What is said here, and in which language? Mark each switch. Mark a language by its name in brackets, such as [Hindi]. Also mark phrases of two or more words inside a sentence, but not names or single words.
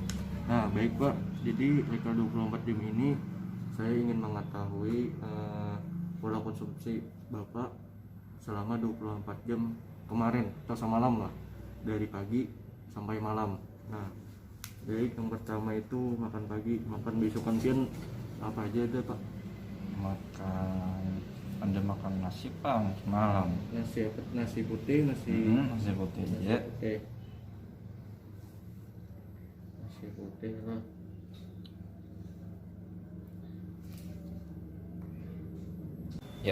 [Indonesian] Nah baik Pak, jadi rekal 24 jam ini saya ingin mengetahui pola konsumsi Bapak selama 24 jam kemarin atau semalam lah, dari pagi sampai malam. Nah baik, yang pertama itu makan pagi, makan besokan siang apa aja ada Pak? Makan nasi Pak malam. Nasi putih, Nasi putih ya. Oke. Nasi putih lah. Ya.